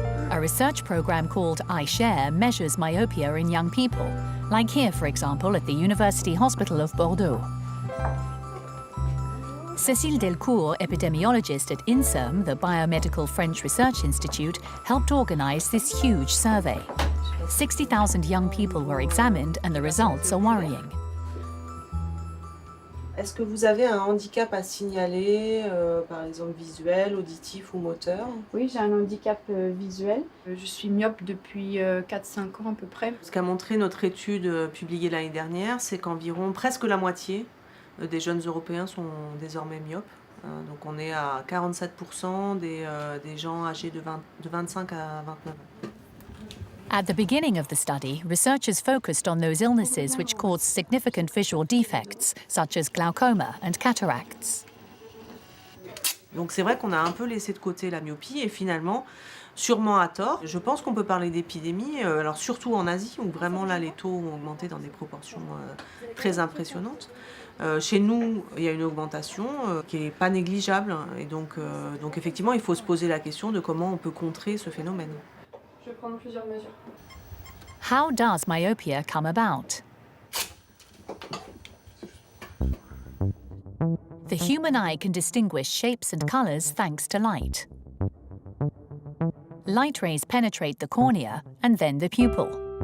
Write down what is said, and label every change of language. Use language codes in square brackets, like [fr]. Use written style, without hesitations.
[en] A research program called iShare measures myopia in young people, like here, for example, at the University Hospital of Bordeaux. Cécile Delcourt, epidemiologist at INSERM, the Biomedical French Research Institute, helped organise this huge survey. 60,000 young people were examined and the results are worrying. [fr] Est-ce que vous avez un handicap à signaler, par exemple visuel, auditif ou moteur? Oui, j'ai un handicap visuel. Je suis myope depuis 4-5 ans à peu près. Ce qu'a montré notre étude publiée l'année dernière, c'est qu'environ presque la moitié des jeunes Européens sont désormais myopes. Donc on est à 47% des gens âgés de 25 à 29 ans. [en] At the beginning of the study, researchers focused on those illnesses which cause significant visual defects, such as glaucoma and cataracts. [fr] Donc c'est vrai qu'on a un peu laissé de côté la myopie et finalement, sûrement à tort, je pense qu'on peut parler d'épidémie, alors surtout en Asie où vraiment là les taux ont augmenté dans des proportions très impressionnantes. Chez nous, il y a une augmentation qui n'est pas négligeable et donc effectivement il faut se poser la question de comment on peut contrer ce phénomène. Je vais prendre plusieurs mesures. [en] How does myopia come about? The human eye can distinguish shapes and colours thanks to light. Light rays penetrate the cornea and then the pupil.